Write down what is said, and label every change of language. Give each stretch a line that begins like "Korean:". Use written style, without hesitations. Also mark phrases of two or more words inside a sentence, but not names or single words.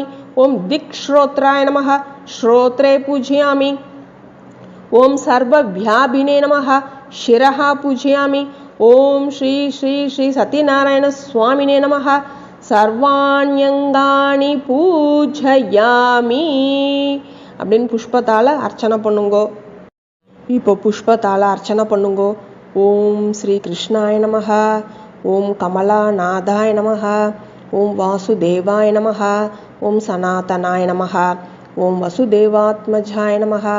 Sanskrit: ओम दिक्श्रोत्राय नमः श्रोत्रे पूजयामि. ओम सर्वव्यापिने नमः शिरः पूजयामि. ओम श्री श्री श्री सत्यनारायण स्वामिने नमः सर्वाण्यंगानि पूजयामि
Tamil: அப்படின்னு புஷ்பத்தால் அர்ச்சனை பண்ணுங்கோ. இப்போ புஷ்பத்தால் அர்ச்சனை பண்ணுங்கோ.
Sanskrit: ॐ श्री कृष्णाय नमः. ॐ कमलानाथाय नमः ॐ वासुदेवाय नमः. ॐ सनातनाय नमः ॐ वसुदेवात्मजाय नमः.